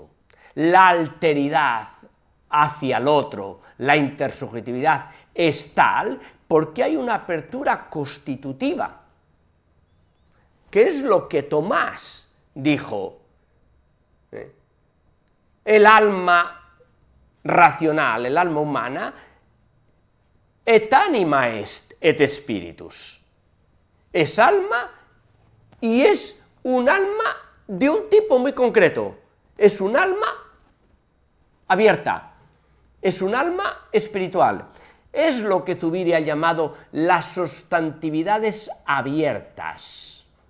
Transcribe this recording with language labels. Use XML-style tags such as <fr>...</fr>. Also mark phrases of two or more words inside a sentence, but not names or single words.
<es>La alteridad hacia el otro, la intersubjetividad, es tal porque hay una apertura constitutiva, que es lo que Tomás dijo. El alma racional, el alma humana,</es> <la>et anima est et spiritus.</la> <es>Es alma y es un alma de un tipo muy concreto. Es un alma abierta, es un alma espiritual. Es lo que Zubiri ha llamado las sustantividades abiertas.</es>